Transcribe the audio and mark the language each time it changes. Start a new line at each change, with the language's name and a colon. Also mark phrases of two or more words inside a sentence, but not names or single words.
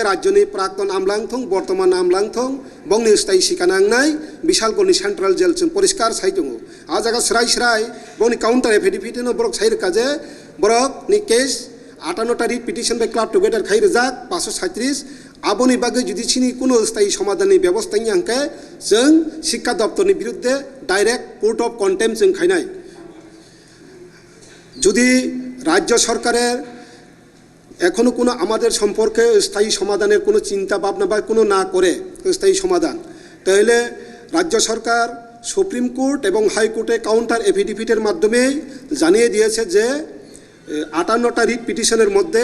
Kok Borok: राज्यनि प्राक्तन आमलांथं बर्तमान आमलांथं बंनि स्थायी सिकानांनाय विशालगढ़नि
English: central jail
Kok Borok: जों परिष्कार साइ दङ आ जागा सराय सराय बंनि
English: counter affidavit
Kok Borok: बरक साइ रोखा जे बरक नि केस 58 तारिख पिटिशन बाय
English: club together
Kok Borok: खाइ रोजाक 537 आबोनि बागै जुदि सिनि कोनो स्थायी समाधाननि व्यवस्थानि हांखाय जों शिक्षा दप्तरनि बिरुद्धे
English: direct court of contempt
Kok Borok: जों खायनाय
Bangla: যদি রাজ্য সরকারের এখনো কোনো আমাদের সম্পর্কে স্থায়ী সমাধানের কোনো চিন্তা ভাবনা বা কোনো না করে স্থায়ী সমাধান তাহলে রাজ্য সরকার সুপ্রিম কোর্ট এবং হাইকোর্টে
English: counter affidavit
Bangla: মাধ্যমে জানিয়ে দিয়েছে যে 58টা
English: writ petition
Bangla: মধ্যে